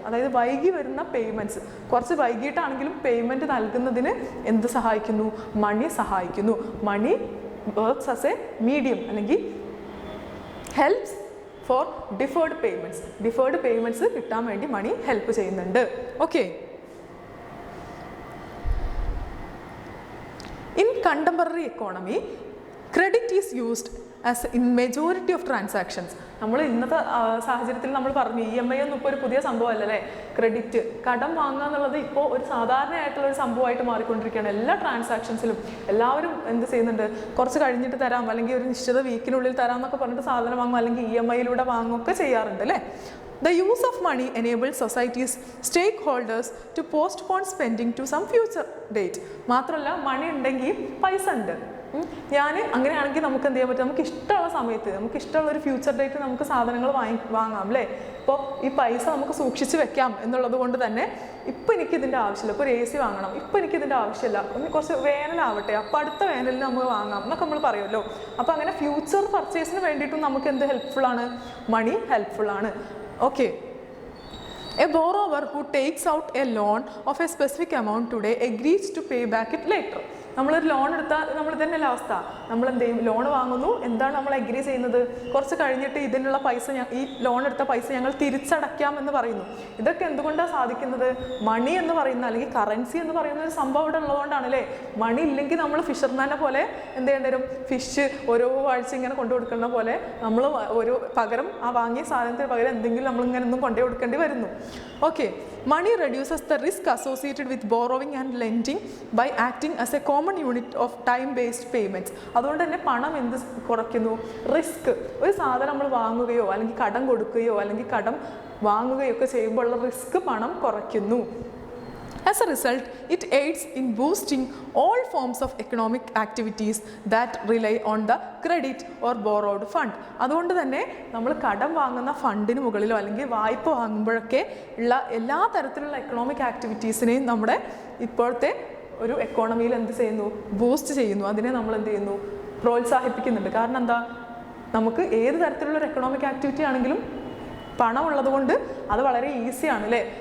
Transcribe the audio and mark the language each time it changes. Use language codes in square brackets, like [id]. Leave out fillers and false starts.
[ml] അതായത് വൈകി വരുന്ന പേയ്മെൻറ്റ്സ്, കുറച്ച് വൈകിട്ടാണെങ്കിലും പേയ്മെൻറ്റ് നൽകുന്നതിന് എന്ത് സഹായിക്കുന്നു, മണി സഹായിക്കുന്നു. [en] money works as a medium [ml] അല്ലെങ്കിൽ [en] Helps for deferred payments. [ml] Deferred payments കിട്ടാൻ വേണ്ടി മണി ഹെൽപ്പ് ചെയ്യുന്നുണ്ട്. Okay. [en] In contemporary economy, credit is used as in majority of transactions. [ml] നമ്മൾ ഇന്നത്തെ സാഹചര്യത്തിൽ നമ്മൾ പറഞ്ഞു EMI ഒന്നും ഇപ്പോൾ ഒരു പുതിയ സംഭവമല്ലേ. ക്രെഡിറ്റ്, കടം വാങ്ങുക എന്നുള്ളത് ഇപ്പോൾ ഒരു സാധാരണയായിട്ടുള്ള ഒരു സംഭവമായിട്ട് മാറിക്കൊണ്ടിരിക്കുകയാണ്. എല്ലാ ട്രാൻസാക്ഷൻസിലും എല്ലാവരും എന്ത് ചെയ്യുന്നുണ്ട്, കുറച്ച് കഴിഞ്ഞിട്ട് തരാം അല്ലെങ്കിൽ ഒരു നിശ്ചിത വീക്കിനുള്ളിൽ തരാം എന്നൊക്കെ പറഞ്ഞിട്ട് സാധനം വാങ്ങും, അല്ലെങ്കിൽ EMI-യിലൂടെ വാങ്ങുകയൊക്കെ ചെയ്യാറുണ്ട് അല്ലേ. [en] The use of money enables society's stakeholders to postpone spending to some future date. [ml] മാത്രമല്ല മണി ഉണ്ടെങ്കിൽ പൈസ ഉണ്ട്. അങ്ങനെയാണെങ്കിൽ നമുക്ക് എന്ത് ചെയ്യാൻ പറ്റും, നമുക്ക് ഇഷ്ടമുള്ള സമയത്ത്, നമുക്ക് ഇഷ്ടമുള്ള ഒരു ഫ്യൂച്ചർ ഡേറ്റ് നമുക്ക് സാധനങ്ങൾ വാങ്ങാം അല്ലേ. ഇപ്പോൾ ഈ പൈസ നമുക്ക് സൂക്ഷിച്ച് വെക്കാം എന്നുള്ളത് കൊണ്ട് തന്നെ ഇപ്പം എനിക്കിതിൻ്റെ ആവശ്യമില്ല, ഇപ്പോൾ ഒരു AC വാങ്ങണം, ഇപ്പം എനിക്കിതിൻ്റെ ആവശ്യമില്ല, ഒന്ന് കുറച്ച് വേനലാവട്ടെ, അപ്പോൾ അടുത്ത വേനലിൽ നമുക്ക് വാങ്ങാം എന്നൊക്കെ നമ്മൾ പറയുമല്ലോ. അപ്പോൾ അങ്ങനെ ഫ്യൂച്ചർ പർച്ചേസിന് വേണ്ടിയിട്ടും നമുക്ക് എന്ത് ഹെൽപ്ഫുള്ളാണ്, മണി ഹെൽപ്ഫുള്ളാണ്. [en] Okay. A borrower who takes out a loan of a specific amount today agrees to pay back it later. [ml] നമ്മളൊരു ലോൺ എടുത്താൽ നമ്മൾ തന്നെയല്ല അവസ്ഥ. നമ്മൾ എന്ത് ചെയ്യും, ലോൺ വാങ്ങുന്നു, എന്താണ് നമ്മൾ അഗ്രി ചെയ്യുന്നത്, കുറച്ച് കഴിഞ്ഞിട്ട് ഇതിനുള്ള പൈസ, ഈ ലോൺ എടുത്ത പൈസ ഞങ്ങൾ തിരിച്ചടയ്ക്കാം എന്ന് പറയുന്നു. ഇതൊക്കെ എന്തുകൊണ്ടാണ് സാധിക്കുന്നത്, മണി എന്ന് പറയുന്ന അല്ലെങ്കിൽ കറൻസി എന്ന് പറയുന്ന ഒരു സംഭവം ഇവിടെ ഉള്ളതുകൊണ്ടാണ് അല്ലേ. മണി ഇല്ലെങ്കിൽ നമ്മൾ ഫിഷർമാനെ പോലെ എന്ത് ചെയ്യേണ്ടി വരും, ഫിഷ് ഓരോ ആഴ്ച ഇങ്ങനെ കൊണ്ടു കൊടുക്കുന്ന പോലെ നമ്മൾ ഒരു പകരം ആ വാങ്ങിയ സാധനത്തിന് പകരം എന്തെങ്കിലും നമ്മളിങ്ങനെ ഒന്നും കൊണ്ടു കൊടുക്കേണ്ടി വരുന്നു. Okay. [en] Money reduces the risk associated with borrowing and lending by acting as a common unit of time-based payments. [ml] അതുകൊണ്ട് തന്നെ പണം എന്ത് കുറയ്ക്കുന്നു, റിസ്ക്. ഒരു സാധനം നമ്മൾ വാങ്ങുകയോ അല്ലെങ്കിൽ കടം കൊടുക്കുകയോ അല്ലെങ്കിൽ കടം വാങ്ങുകയോ ഒക്കെ ചെയ്യുമ്പോഴുള്ള റിസ്ക് പണം കുറയ്ക്കുന്നു. [en] As a result, it aids in boosting all forms of economic activities that rely on the credit or borrowed fund. [ml] അതുകൊണ്ട് തന്നെ നമ്മൾ കടം വാങ്ങുന്ന ഫണ്ടിന് മുകളിലോ അല്ലെങ്കിൽ വായ്പ വാങ്ങുമ്പോഴൊക്കെ ഉള്ള എല്ലാ തരത്തിലുള്ള എക്കണോമിക് ആക്ടിവിറ്റീസിനെയും നമ്മുടെ ഇപ്പോഴത്തെ ഒരു എക്കോണമിയിൽ എന്ത് ചെയ്യുന്നു, ബൂസ്റ്റ് ചെയ്യുന്നു. അതിനെ നമ്മൾ എന്ത് ചെയ്യുന്നു, പ്രോത്സാഹിപ്പിക്കുന്നുണ്ട്. കാരണം എന്താ, നമുക്ക് ഏത് തരത്തിലുള്ള ഒരു എക്കണോമിക് ആക്ടിവിറ്റി ആണെങ്കിലും പണം ഉള്ളത് കൊണ്ട് അത് വളരെ ഈസിയാണ് അല്ലേ.